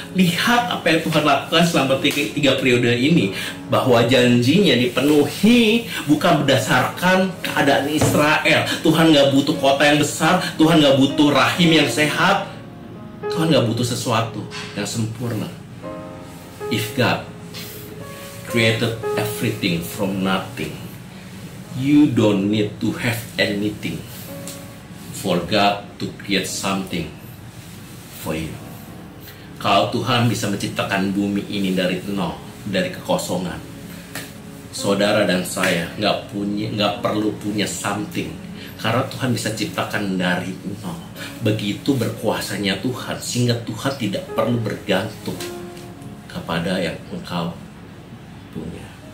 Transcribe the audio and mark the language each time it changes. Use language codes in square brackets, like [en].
[id] Lihat apa yang Tuhan lakukan selama 3 periode ini. Bahwa janjinya dipenuhi bukan berdasarkan keadaan Israel. Tuhan gak butuh kota yang besar. Tuhan gak butuh rahim yang sehat. Tuhan gak butuh sesuatu yang sempurna. [en] If God created everything from nothing, you don't need to have anything for God to create something for you. [id] Kalau Tuhan bisa menciptakan bumi ini dari nol, dari kekosongan, saudara dan saya nggak perlu punya something, karena Tuhan bisa ciptakan dari nol. Begitu berkuasanya Tuhan, sehingga Tuhan tidak perlu bergantung kepada yang engkau punya.